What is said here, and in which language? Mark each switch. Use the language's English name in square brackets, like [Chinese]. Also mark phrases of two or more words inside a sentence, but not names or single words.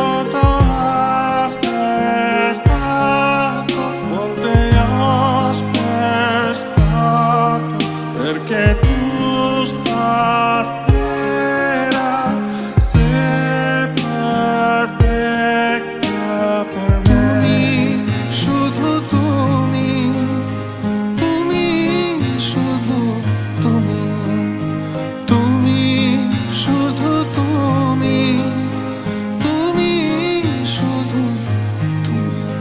[Italian] aspettato, quante aspettato, perché tu stasera sei perfetta per me. [Bangla] শুধু তুমি, তুমি শুধু তুমি, তুমি শুধু তুমি, তুমি শুধু তুমি।